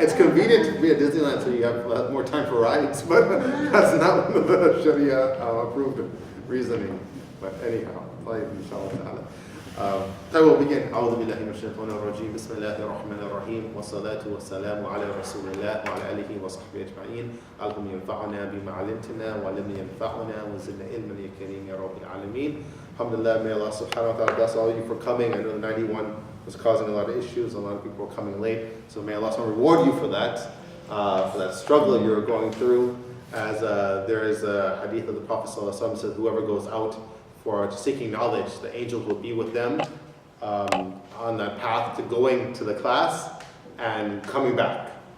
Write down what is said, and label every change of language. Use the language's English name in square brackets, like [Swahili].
[English] It's convenient to be at Disneyland so you have more time for rides, but that's not one of the Sharia approved reasoning. But anyhow, inshallah. I will begin. [Arabic] أعوذ بالله من الشيطان الرجيم. بسم الله الرحمن الرحيم والصلاة والسلام على رسول الله وعلى آله وصحبه أجمعين. اللهم ينفعنا بما علمتنا ولم ينفعنا وزدنا علما يا كريم يا رب العالمين. [English] Alhamdulillah, may Allah subhanahu wa ta'ala bless all of you for coming. I know the 91 was causing a lot of issues. A lot of people were coming late. So may Allah reward you for that struggle you're going through. As there is a hadith of the Prophet ﷺ says, whoever goes out for seeking knowledge, the angels will be with them on that path to going to the class and coming back.